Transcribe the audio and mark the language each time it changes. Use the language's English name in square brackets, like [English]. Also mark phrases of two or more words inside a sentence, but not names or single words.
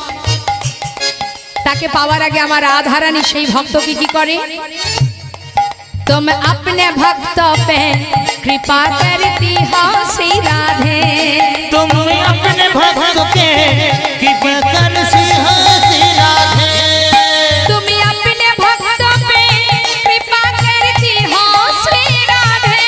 [Bangla] তাকে পাওয়ার আগে আমার রাধারানী সেই ভক্তকে কি করে, [Hindi] तुम अपने भक्तों पे कृपा करती हो श्री राधे, तुम अपने भक्त के कृपा कर श्री राधे। तुम अपने भक्तों पे कृपा करती हो श्री राधे,